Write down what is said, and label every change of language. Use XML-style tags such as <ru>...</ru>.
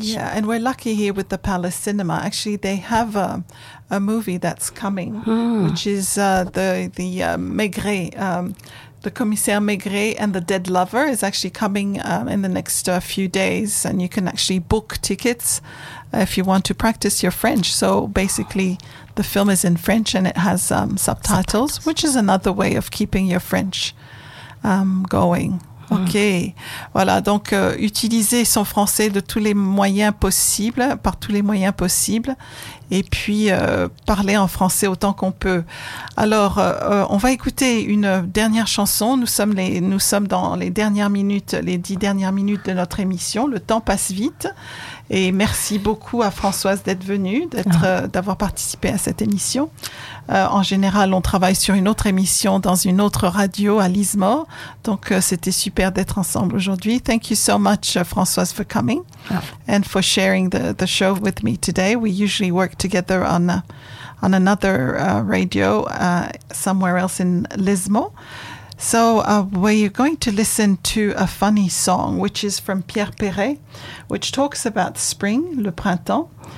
<en>Yeah, and we're lucky here with the Palace Cinema. Actually, they have a movie that's coming, which is the Maigret, the Commissaire Maigret and the Dead Lover, is actually coming in the next few days. And you can actually book tickets if you want to practice your French. So basically, the film is in French and it has subtitles, which is another way of keeping your French going.</en> <fr>OK. Voilà. Donc, utiliser son français de tous les moyens possibles, par tous les moyens possibles, et puis parler en français autant qu'on peut. Alors, on va écouter une dernière chanson. Nous sommes dans les dernières minutes, les 10 dernières minutes de notre émission. Le temps passe vite. Et merci beaucoup à Françoise d'être venue, d'avoir participé à cette émission. En général, on travaille sur une autre émission dans une autre radio à Lismore. Donc, c'était super d'être ensemble aujourd'hui.</fr> <en>Thank you so much, Françoise, for coming and for sharing the show with me today. We usually work together on another radio somewhere else in Lismore. So we're going to listen to a funny song, which is from Pierre Perret, which talks about spring, le printemps.</en>